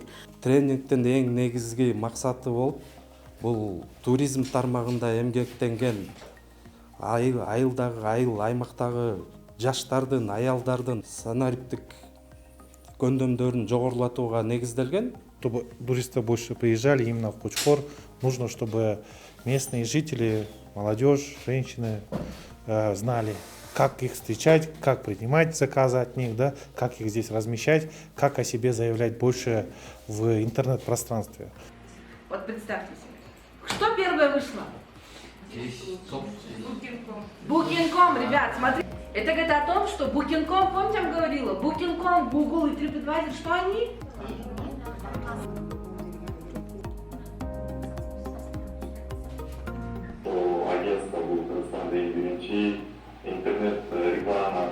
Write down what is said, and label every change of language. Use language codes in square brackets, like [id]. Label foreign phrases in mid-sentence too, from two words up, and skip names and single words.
[ky] Тренингтин эң негизги максаты болуп, бул туризм тармагында эмгектенген айыл аймактагы жаштардын, аялдардын санариптик көндөмдөрүн жогорулатууга негизделген. [ru] Чтобы туристы больше приезжали именно в Кучкор, нужно, чтобы местные жители, молодежь, женщины знали, как их встречать, как принимать заказы от них, да, как их здесь размещать, как о себе заявлять больше в интернет-пространстве. Вот представьте себе, что первое вышло? Booking.com, ребят, смотрите. Это говорит о том, что Booking.com, помните, я вам говорила, Booking.com, Google и TripAdvisor, что они? [ky] Агентство бұл Кыргызстанда биринчи интернет реклама.